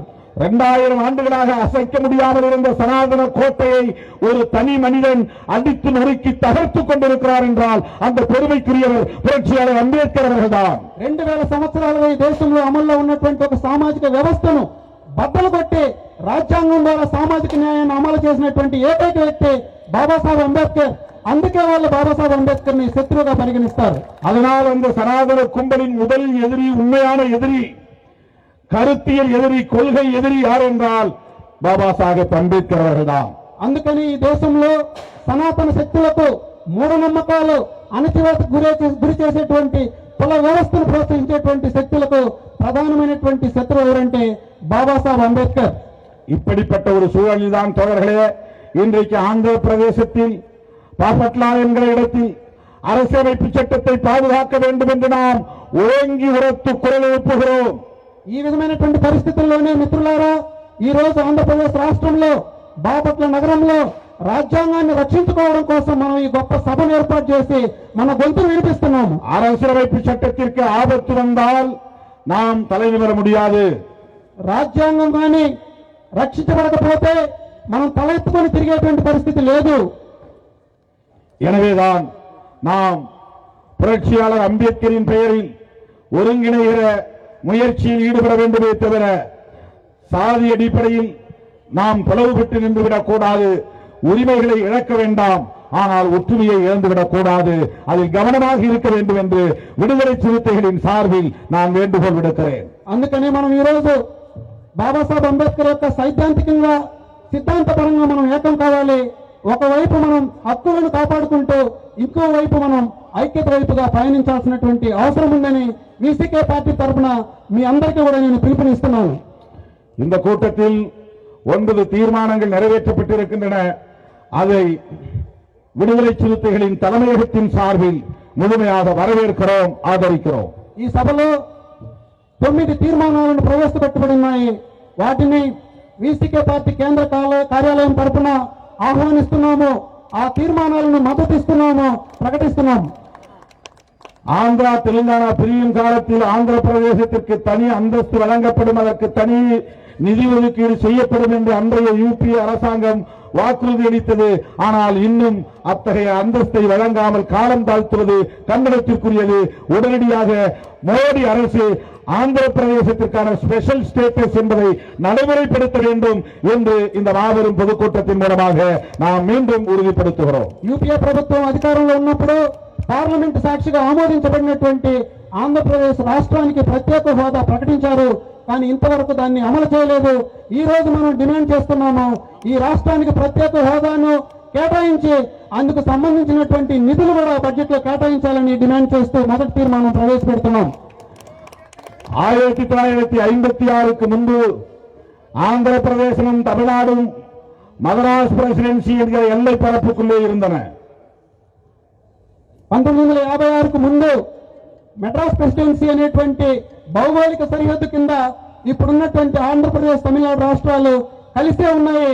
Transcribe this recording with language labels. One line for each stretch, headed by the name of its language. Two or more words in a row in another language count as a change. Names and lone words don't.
Tamil: 2000 ஆண்டுகளாக அசைக்க முடியாமல் இருந்த சனாதன கோட்டையை ஒரு தனி மனிதன் அடித்து நொறுக்கி தகர்த்துக் கொண்டிருக்கிறார் என்றால் அந்த பெருமைக்குரியவர் புரட்சியாளர் அம்பேத்கர் அவர்கள்தான்.
Telugu: 2000 సంవత్సరాలుగా ఈ దేశంలో అమల్లో ఉన్నటువంటి ఒక సామాజిక వ్యవస్థను బద్దలు కొట్టి రాజ్యాంగం ద్వారా సామాజిక న్యాయాన్ని అమలు చేసినటువంటి ఏకైక వ్యక్తి బాబాసాహెబ్ అంబేద్కర్. అందుకే వాళ్ళు బాబాసాహెబ్ అంబేద్కర్ ని శత్రువుగా పరిగణిస్తారు.
Tamil: அதனால் அந்த சனாதன கும்பலின் முதல் எதிரி, உண்மையான எதிரி, கருத்தியல் எதிரி, கொள்கை எதிரி யார் என்றால் பாபா சாஹேப் అంబేద్కర్ அவர்கள்தான்.
Telugu: అందుకని ఈ దేశంలో సనాతన శక్తులకు మూఢనమ్మకాలు అణచివేతకు గురి చేసేటువంటి కుల వ్యవస్థను ప్రోత్సహించేటువంటి శక్తులకు ప్రధానమైనటువంటి శత్రువు ఎవరంటే బాబాసాహెబ్ అంబేద్కర్.
Tamil: இப்படிப்பட்ட ஒரு சூழலில் தான் தோழர்களே இன்றைக்கு ஆந்திர பிரதேசத்தில் பாப்பட்லா என்கிற இடத்தில் அரசியலமைப்பு சட்டத்தை பாதுகாக்க வேண்டும் என்று நாம் ஓங்கி உரத்து குரல் எழுப்புகிறோம்.
Telugu: ఈ విధమైనటువంటి పరిస్థితుల్లోనే మిత్రులారా ఈ రోజు ఆంధ్రప్రదేశ్ రాష్ట్రంలో బాపట్ల నగరంలో రాజ్యాంగాన్ని రక్షించుకోవడం కోసం మనం ఈ గొప్ప సభను ఏర్పాటు చేసి మన గొంతును వినిపిస్తున్నాము.
Tamil: அரசியலமைப்பு சட்டத்திற்கு ஆபத்து வந்தால் நாம் தலை நிமிர முடியாது.
Telugu: రాజ్యాంగం కానీ రక్షించబడకపోతే మనం తలెత్తుకొని తిరిగేటువంటి పరిస్థితి లేదు.
Tamil: எனவேதான் நாம் புரட்சியாளர் அம்பேத்கரின் பெயரில் ஒருங்கிணைகிற முயற்சியில் ஈடுபட வேண்டுமே தவிர சாதி அடிப்படையில் நாம் பிளவுபட்டு நின்றுவிடக் கூடாது. உரிமைகளை இழக்க வேண்டாம், ஆனால் ஒற்றுமையை இழந்துவிடக் கூடாது. அதில் கவனமாக இருக்க வேண்டும் என்று விடுதலை சிறுத்தைகளின் சார்பில் நான் வேண்டுகோள் விடுக்கிறேன்.
Telugu: అందుకనే మనం ఈ రోజు బాబాసాహెబ్ అంబేద్కర్ యొక్క సైద్ధాంతికంగా సిద్ధాంతపరంగా మనం ఏకం కావాలి. ఒకవైపు మనం హక్కులను కాపాడుకుంటూ ఇంకో వైపు మనం ఐక్యత వైపుగా పయనించాల్సినటువంటి అవసరం ఉందని విసికే పార్టీ తరఫున మీ అందరికీ కూడా నేను పిలుపునిస్తున్నాను.
Tamil: இந்த கூட்டத்தில் 9 தீர்மானங்கள் நிறைவேற்றப்பட்டிருக்கின்றன. அதை விடுதலை சிறுத்தைகளின் தலைமையகத்தின் சார்பில் முழுமையாக வரவேற்கிறோம், ஆதரிக்கிறோம்.
Telugu: ఈ సభలో 9 తీర్మానాలను ప్రవేశపెట్టబడి ఉన్నాయి. వాటిని విసికే పార్టీ కేంద్ర కార్యాలయం తరఫున ఆహ్వానిస్తున్నాము. ఆ తీర్మానాలను మద్దతిస్తున్నాము, ప్రకటిస్తున్నాము.
Tamil: ஆந்திரா தெலுங்கானா பிரியும் காலத்தில் ஆந்திர பிரதேசத்திற்கு தனி அந்தஸ்து வழங்கப்படும், அதற்கு தனி நிதி ஒதுக்கீடு செய்யப்படும் என்று அன்றைய யூபி அரசாங்கம் வாக்குறுதி அளித்தது. ஆனால் இன்னும் அத்தகைய அந்தஸ்தை வழங்காமல் காலம் தாழ்த்துவது கண்டனத்திற்குரியது. உடனடியாக மோடி அரசு ஆந்திர பிரதேசத்திற்கான
English: special status
Tamil: என்பதை நடைமுறைப்படுத்த வேண்டும் என்று இந்த மாபெரும் பொதுக்கூட்டத்தின் மூலமாக நாம் மீண்டும் உறுதிப்படுத்துகிறோம்.
Telugu: యూపీఏ ప్రభుత్వం అధికారంలో ఉన్నప్పుడు పార్లమెంట్ సాక్షిగా ఆమోదించబడినటువంటి ఆంధ్రప్రదేశ్ రాష్ట్రానికి ప్రత్యేక హోదా ప్రకటించారు. కానీ ఇంతవరకు దాన్ని అమలు చేయలేదు. ఈ రోజు మనం డిమాండ్ చేస్తున్నాము, ఈ రాష్ట్రానికి ప్రత్యేక హోదాను కేటాయించి అందుకు సంబంధించినటువంటి నిధులు కూడా బడ్జెట్ లో కేటాయించాలని డిమాండ్ చేస్తూ మొదటి తీర్మానం ప్రవేశపెడుతున్నాం.
Tamil: 1956க்கு முன்பு ஆந்திர பிரதேசமும் தமிழ்நாடும் மதராஸ் பிரசிடென்சி என்கிற எல்லை பரப்புக்குள்ளே இருந்தன.
Telugu: 1956కు ముందు మెడ్రాస్ ప్రెసిడెన్సీ అనేటువంటి భౌగోళిక సరిహద్దు కింద ఇప్పుడున్నటువంటి ఆంధ్రప్రదేశ్ తమిళనాడు రాష్ట్రాలు కలిసే ఉన్నాయి.